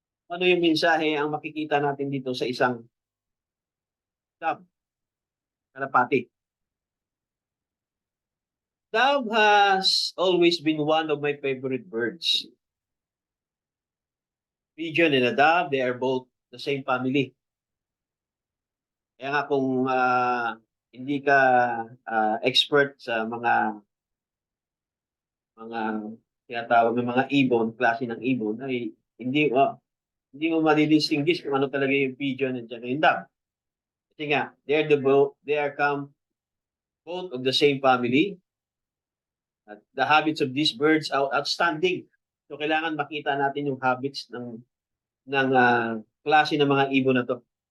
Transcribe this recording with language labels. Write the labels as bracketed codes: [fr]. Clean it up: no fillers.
[tl] Ano yung mensahe ang makikita natin dito sa isang dove, kalapati. [en] Dove has always been one of my favorite birds. Pigeon and a dove, they are both the same family. [tl] Kaya nga kung hindi ka expert sa mga tinatawag ng mga ibon, klase ng ibon, ay hindi mo madidistinguish kung ano talaga yung pigeon at saka yung dove. Kasi nga, [en] they are come both of the same family. At the habits of these birds are outstanding. [tl] So kailangan makita natin yung habits ng klase ng mga ibon na to.